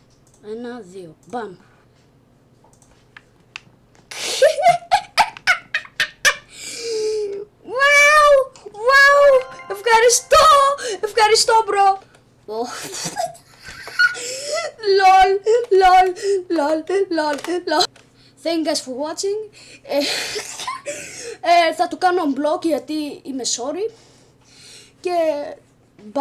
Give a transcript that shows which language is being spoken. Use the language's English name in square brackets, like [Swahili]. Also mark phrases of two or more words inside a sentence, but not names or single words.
[Greek] 1, 2, μπαμ. Ευχαριστώ μπρο. [English] Lol. Thank you guys for watching. [Greek] Θα του κάνω unblock γιατί είμαι sorry. Και